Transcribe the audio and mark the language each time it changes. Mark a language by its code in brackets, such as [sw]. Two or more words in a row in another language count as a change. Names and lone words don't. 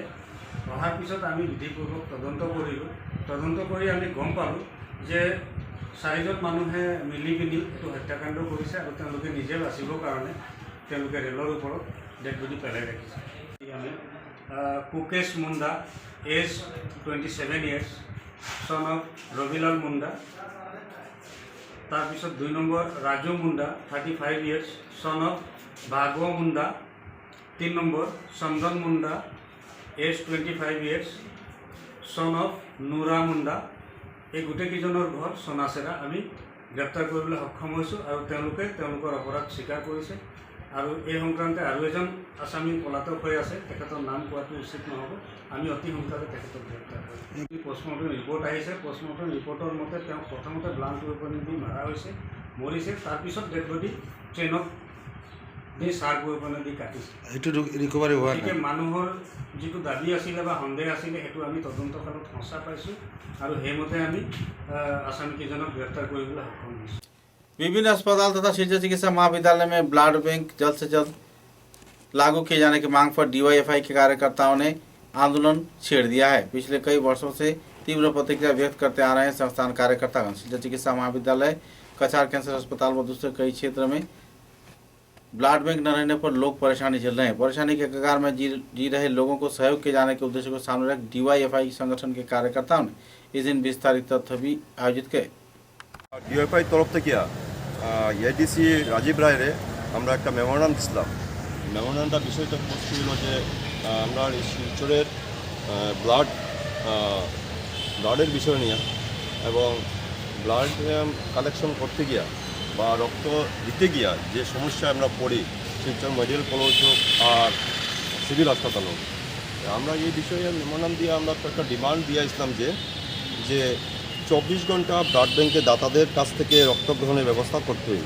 [as] অহাৰ পিছত আমি বিধিপূৰ্বক তদন্ত কৰিলোঁ। তদন্ত কৰি আমি গম পালোঁ যে 4জন মানুহে মিলি পিনি এইটো হত্যাকাণ্ড কৰিছে আৰু তেওঁলোকে নিজে বাচিবৰ কাৰণে তেওঁলোকে ৰেলৰ ওপৰত [en] dead body [as] পেলাই ৰাখিছে। আমি কুকেশ মুণ্ডা এজ [en] 27 years, son of [as] ৰবিলাল মুণ্ডা। তাৰপিছত 2 নম্বৰ ৰাজু মুণ্ডা [en] 35 years, son of [as] ভাগৱ মুণ্ডা। 3 নম্বৰ চন্দন মুণ্ডা এজ [en] 25 years, son of [as] নুৰা মুণ্ডা। এই গোটেইকেইজনৰ ঘৰ সোনাচেৰা। আমি গ্ৰেপ্তাৰ কৰিবলৈ সক্ষম হৈছোঁ আৰু তেওঁলোকে তেওঁলোকৰ অপৰাধ স্বীকাৰ কৰিছে। আৰু এই সংক্ৰান্তে আৰু এজন আসামী পলাতক হৈ আছে, তেখেতৰ নাম কোৱাটো উচিত নহ'ব। আমি অতি সোনকালে তেখেতক গ্ৰেপ্তাৰ কৰিম। [en] postmortem report [as] আহিছে। [en] postmortem report [as] মতে তেওঁক প্ৰথমতে [en] blunt weapon [as] দি মাৰা হৈছে, মৰিছে। তাৰপিছত [en] dead body [as] ট্ৰেইনত দি [en] sharp weapon [as] দি কাটিছে। এইটো ৰিকভাৰী হোৱা গতিকে মানুহৰ যিটো দাবী আছিলে বা সন্দেহ আছিলে সেইটো আমি তদন্তকালত সঁচা পাইছোঁ আৰু সেইমতে আমি আসামীকেইজনক গ্ৰেপ্তাৰ কৰিবলৈ সক্ষম হৈছোঁ। [hi] विभिन्न अस्पताल तथा शिशु चिकित्सा महाविद्यालय में [en] blood bank [hi] जल्द से जल्द लागू किए जाने की मांग पर DYFI के कार्यकर्ताओं ने आंदोलन छेड़ दिया है। पिछले कई वर्षों से तीव्र प्रतिक्रिया व्यक्त करते आ रहे हैं संस्थान कार्यकर्तागण। शिशु चिकित्सा महाविद्यालय, कछार कैंसर अस्पताल व दूसरे कई क्षेत्र में [en] blood bank [hi] न रहने पर लोग परेशानी झेल रहे हैं। परेशानी के कगार में जी रहे लोगों को सहयोग किए जाने के उद्देश्य को सामने रख DYFI संगठन के कार्यकर्ताओं ने इस दिन विस्तारित तथ्य भी आयोजित किए। [bn] DYFI তরফ থেকে ADC রাজীব রায়ের আমরা একটা মেমোরান্ডাম দিছিলাম। মেমোরান্ডামটা বিষয়টা পোস্ট হলো যে আমরা শিলচরের ব্লাডের বিষয় নিয়ে এবং [en] blood collection [bn] করতে গিয়া বা রক্ত দিতে গিয়া যে সমস্যা আমরা পড়ি শিলচর মেডিকেল কলেজ হোক আর সিভিল হাসপাতাল হোক, আমরা এই বিষয়ে মেমোরান্ডাম দিয়ে আমরা একটা ডিমান্ড দিয়ে আসলাম যে 24 ঘন্টা [en] blood bank [bn] দাতাদের কাছ থেকে রক্ত গ্রহণের ব্যবস্থা করতে হইবে।